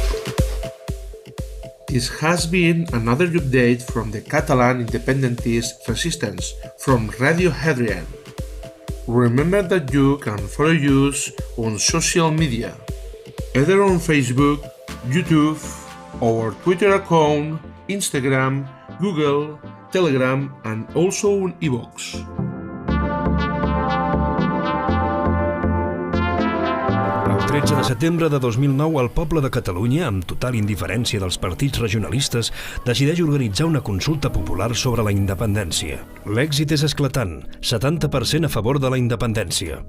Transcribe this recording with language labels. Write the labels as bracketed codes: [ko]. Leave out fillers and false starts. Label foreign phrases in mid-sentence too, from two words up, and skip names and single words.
[en] This has been another update from the Catalan Independentist Resistance from Radio Hadrian. Remember that you can follow us on social media, either on Facebook, YouTube, our Twitter account, Instagram, Google, Telegram, and also on iVoox. [ca] El 13 de setembre de 2009, el poble de Catalunya, amb total indiferència dels partits regionalistes, decideix organitzar una consulta popular sobre la independència. L'èxit és esclatant, 70% a favor de la independència.